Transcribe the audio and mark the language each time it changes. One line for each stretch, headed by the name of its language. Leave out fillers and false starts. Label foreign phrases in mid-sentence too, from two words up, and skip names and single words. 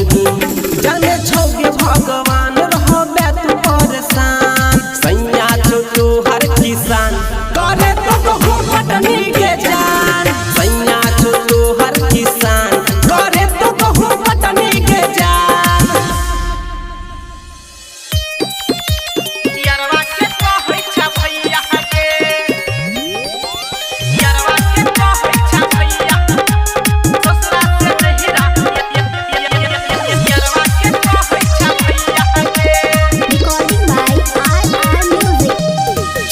Maithili: जाने छोगे भगवान रहो बैत परेशान, सैया छो तोहर किसान, करे तो गहुम कटनी के जान। सैया छो तोहर किसान, करे तो गहुम कटनी के जान। यारवा के कहै छ भैया के, यारवा के कहै छ भैया, ससुरा से नहिरा। यारवा के कहै छ भैया के,
English: recording by RR music.